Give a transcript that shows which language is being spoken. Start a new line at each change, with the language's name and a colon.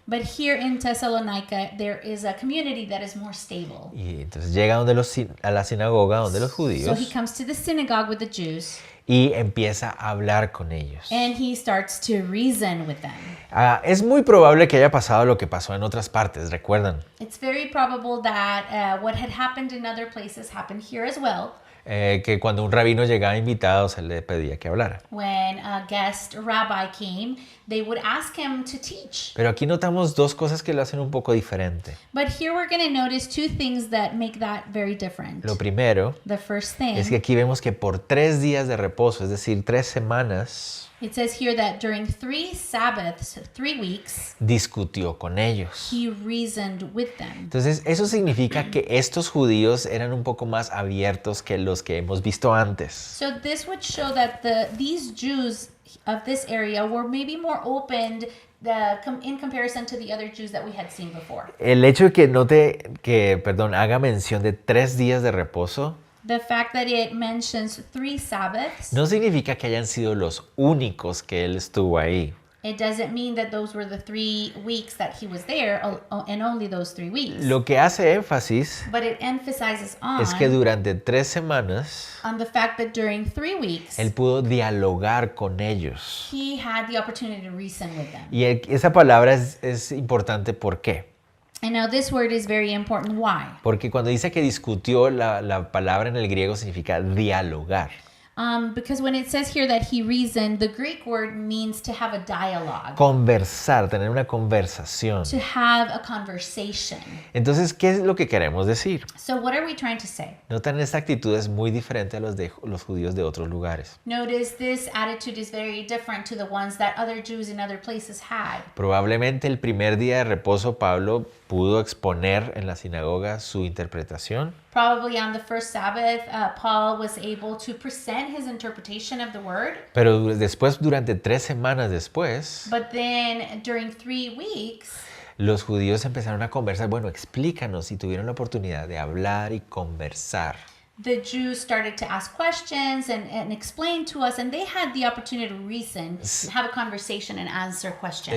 English: But here in Thessalonica, there is a community that is more stable.
Spanish: Y entonces llega a la sinagoga donde los
English: So
Spanish: judíos
English: he comes to the synagogue with the Jews,
Spanish: y empieza a hablar con ellos.
English: and he starts to reason with them.
Spanish: Es muy probable que haya pasado lo que pasó en otras partes, ¿recuerdan?
English: It's very probable that what had happened in other places happened here as well.
Spanish: Que cuando un rabino llegaba invitado se le pedía que hablara.
English: When a guest rabbi came, they would ask him to teach.
Spanish: Pero aquí notamos 2 cosas que lo hacen un poco diferente.
English: But here we're going to notice 2 things that make that very different.
Spanish: Lo primero
English: The first thing,
Spanish: es que aquí vemos que por 3 días de reposo, es decir, 3 semanas,
English: it says here that during 3 Sabbaths, 3 weeks,
Spanish: discutió con ellos.
English: he reasoned with them.
Spanish: Entonces, eso significa que estos judíos eran un poco más abiertos que los que hemos visto antes.
English: So this would show that these Jews of this area were maybe more open in comparison to the other Jews that we had seen before.
Spanish: El hecho de que haga mención de 3 días de reposo
English: The fact that it mentions 3 Sabbaths,
Spanish: no significa que hayan sido los únicos que él estuvo ahí.
English: it doesn't mean that those were the 3 weeks that he was there and only those 3 weeks.
Spanish: Lo que hace énfasis
English: But it emphasizes
Spanish: es que durante 3 semanas
English: on the fact that during 3 weeks,
Spanish: él pudo dialogar con ellos.
English: he had the opportunity to reason with them.
Spanish: Y esa palabra es importante, ¿por qué?
English: And now this word is very important. Why?
Spanish: Porque cuando dice que discutió, la palabra en el griego significa dialogar.
English: Because when it says here that he reasoned, the Greek word means to have a dialogue,
Spanish: Conversar, tener una conversación.
English: to have a conversation.
Spanish: Entonces, ¿qué es lo que queremos decir?
English: So what are we trying to say?
Spanish: Notan, esta actitud es muy diferente a los judíos de otros lugares.
English: Notice this attitude is very different to the ones that other Jews in other places had.
Spanish: Probablemente el primer día de reposo Pablo pudo exponer en la sinagoga su interpretación.
English: Probably on the first Sabbath, Paul was able to present his interpretation of the word.
Spanish: Pero después, durante 3 semanas después,
English: But then during 3 weeks,
Spanish: los judíos empezaron a conversar. Bueno, explícanos, y tuvieron la oportunidad de hablar y conversar.
English: the Jews started to ask questions and explain to us, and they had the opportunity to reason, have a conversation and answer questions.